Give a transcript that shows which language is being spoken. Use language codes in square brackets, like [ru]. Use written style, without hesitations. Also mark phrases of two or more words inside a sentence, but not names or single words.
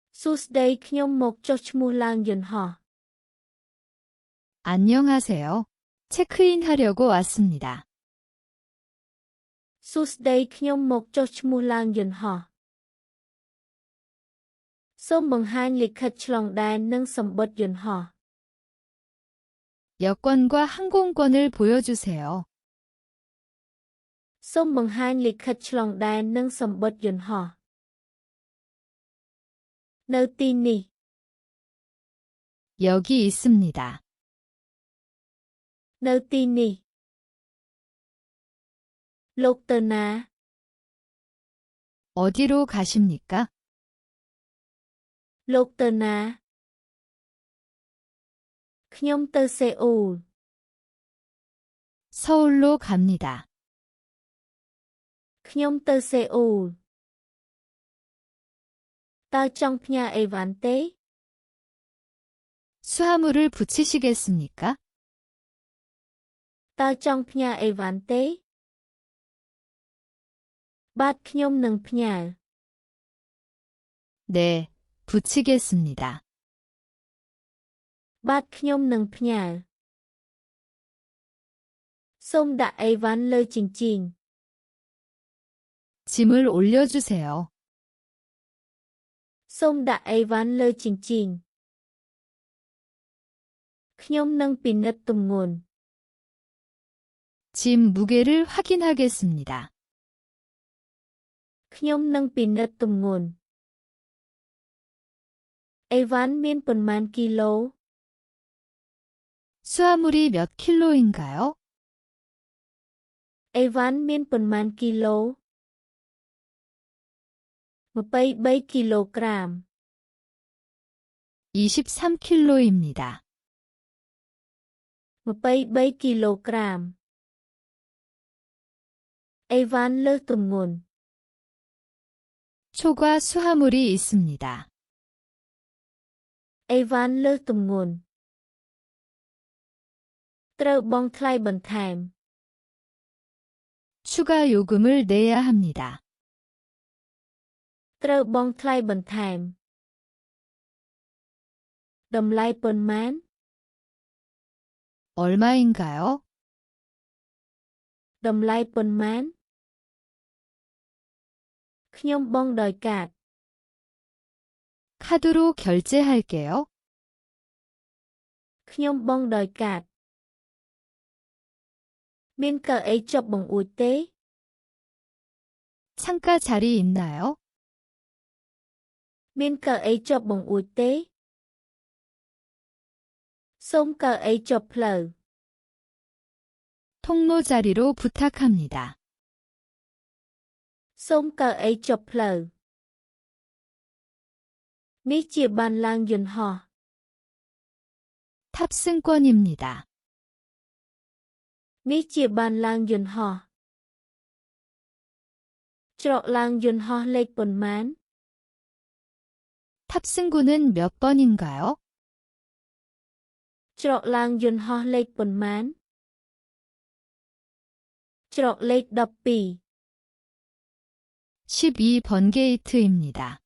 [km] សួស្តីខ្ញុំមកចុះឈ្មោះឡើងយន្តហោះ [ko] 안녕하세요. 체크인 하려고 왔습니다. [km] សួស្តីខ្ញុំមកចុះឈ្មោះឡើងយន្តហោះ សូមបង្ហាញលិខិតឆ្លងដែននិងសំបុត្រយន្តហោះ [ko] 여권과 항공권을 보여주세요. [km] សូមបង្ហាញលិខិតឆ្លងដែននិងសំបុត្រយន្តហោះ នៅទីនេះ [ko] 여기 있습니다. [km] នៅទីនេះ លោកទៅណា [ko] 어디로 가십니까? [km] លោកទៅណា ខ្ញុំទៅសេអ៊ូល [ko] 서울로 갑니다. [km] ខ្ញុំទៅសេអ៊ូល តើចង់ផ្ញើអីវ៉ាន់ទេ [ko] 수화물을 붙이시겠습니까? [km] តើចង់ផ្ញើអីវ៉ាន់ទេ បាទខ្ញុំនឹងផ្ញើ [ko] 네, 붙이겠습니다. [km] បាទខ្ញុំនឹងផ្ញើ សូមដាក់អីវ៉ាន់លើជញ្ជីង [ko] 짐을 올려주세요. [km] សូមដាក់អីវ៉ាន់លើជញ្ជីង ខ្ញុំនឹងពិនិត្យទម្ងន់ [ko] 짐 무게를 확인하겠습니다. [km] ខ្ញុំនឹងពិនិត្យទម្ងន់ អីវ៉ាន់មានប៉ុន្មានគីឡូ [ko] 수화물이 몇 킬로인가요? [km] អីវ៉ាន់មានប៉ុន្មានគីឡូ 23គីឡូក្រាម [ko] 23킬로입니다. [km] 23គីឡូក្រាម អីវ៉ាន់លើសទម្ងន់ [ko] 초과 수화물이 있습니다. [km] អីវ៉ាន់លើសទម្ងន់ ត្រូវបង់ថ្លៃបន្ថែម [ko] 추가 요금을 내야 합니다. [km] ត្រូវបង់ថ្លៃបន្ថែម តម្លៃប៉ុន្មាន [ko] 얼마인가요? [km] តម្លៃប៉ុន្មាន ខ្ញុំបង់ដោយកាត [ko] 카드로 결제할게요. [km] ខ្ញុំបង់ដោយកាត មានកៅអីជាប់បង្អួចទេ [ko] 창가 자리 있나요? [km] មានកៅអីជាប់បង្អួចទេ សូមកៅអីជាប់ផ្លូវ [ko] 통로 자리로 부탁합니다. [km] សូមកៅអីជាប់ផ្លូវ នេះជាបានឡើងយន្តហោះ [ko] 탑승권입니다. [km] នេះជាបានឡើងយន្តហោះ ច្រកឡើងយន្តហោះលេខប៉ុន្មាន [ko] 탑승구는 몇 번인가요? [km] ច្រកឡើងយន្តហោះលេខប៉ុន្មាន ច្រកលេខ12 [ko] 12번 게이트입니다.